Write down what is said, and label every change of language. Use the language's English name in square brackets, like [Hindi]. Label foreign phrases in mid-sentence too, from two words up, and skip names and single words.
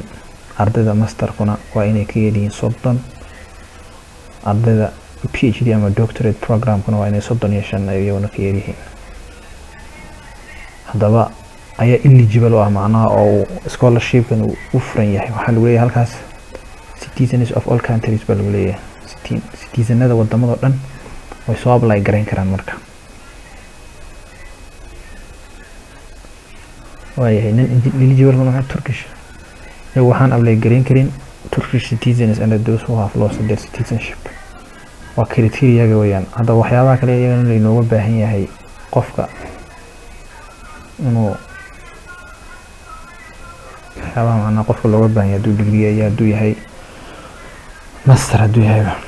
[Somali] ardayda masterkuna waa inay ka yar yihiin 30. ardayda PhD ama doctorate program-kuna waa inay 35 iyaguna ka yar yihiin. haddaba ayaa eligible oo macnaha oo scholarship-kan u furan yahay waxaa lagu leeyahay halkaas [English] citizens of all countries [Somali] baa lagu leeyahay citizenada wadamada dhan way soo apply garan karaan. marka waayahay nin eligible ma Turkish waxaan apply garan karin [English] Turkish citizens and those who have lost their citizenship [Somali] waa criteria-ga weeyaan. hadda waxyaabaha kale iyagana inooga baahan yahay qofka inuu waxyaabaha macnaha qofka looga baahan yahay hadduu degree iyo hadduu yahay master hadduu yahay